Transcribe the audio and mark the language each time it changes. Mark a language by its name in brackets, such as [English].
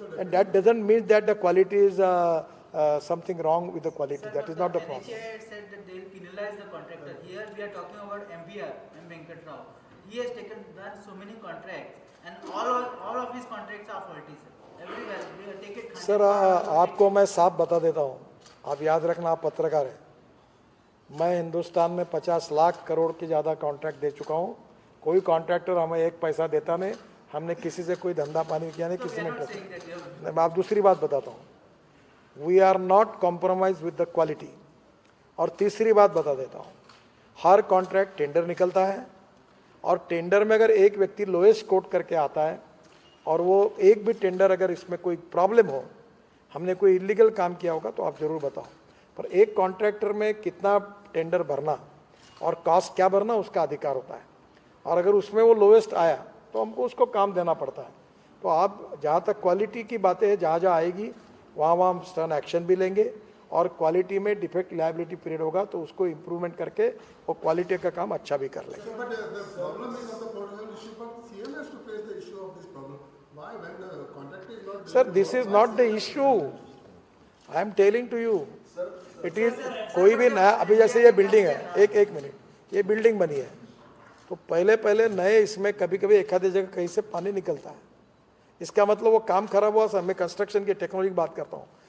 [English] And that doesn't mean that the quality is something wrong with the quality. Sir, That is not the problem. NHAI said that they will penalize the contractor. Here we are talking about MVR, M. Venkat Rao. He has done so many contracts, and all of his contracts are faulty, sir. Everywhere we will take it. [Hindi] Sir आपको मैं साफ बता देता हूँ, आप याद रखना, आप पत्रकार हैं. मैं हिंदुस्तान में 50 लाख करोड़ के ज़्यादा कॉन्ट्रैक्ट दे चुका हूँ. कोई कॉन्ट्रैक्टर हमें 1 पैसा देता नहीं. हमने किसी से कोई धंधा पानी किया नहीं, किसी ने नहीं. मैं आप दूसरी बात बताता हूँ, [English] We are not compromise with the quality. [Hindi] और तीसरी बात बता देता हूँ, हर कॉन्ट्रैक्ट टेंडर निकलता है और टेंडर में अगर एक व्यक्ति लोएस्ट कोट करके आता है और वो एक भी टेंडर अगर इसमें कोई प्रॉब्लम हो, हमने कोई इलीगल काम किया होगा तो आप ज़रूर बताओ. पर एक कॉन्ट्रैक्टर में कितना टेंडर भरना और कॉस्ट क्या भरना उसका अधिकार होता है, और अगर उसमें वो लोएस्ट आया तो हमको उसको काम देना पड़ता है. तो आप जहाँ तक क्वालिटी की बातें हैं, जहाँ जहाँ आएगी वहाँ हम स्टर्न एक्शन भी लेंगे और क्वालिटी में डिफेक्ट लायबिलिटी पीरियड होगा तो उसको इम्प्रूवमेंट करके वो क्वालिटी का काम अच्छा भी कर लेंगे. [English] So, but the problem is of the pothole issue, but CM has to face the issue of this problem. Why, when the contractor is not? Sir, this is not the issue. I am telling to you, it is [Hindi] कोई भी नया, अभी जैसे ये building है, एक minute, ये building बनी है तो पहले नए इसमें कभी कभी एक आधी जगह कहीं से पानी निकलता है. इसका मतलब वो काम खराब हुआ. सर, मैं कंस्ट्रक्शन की टेक्नोलॉजी की बात करता हूँ.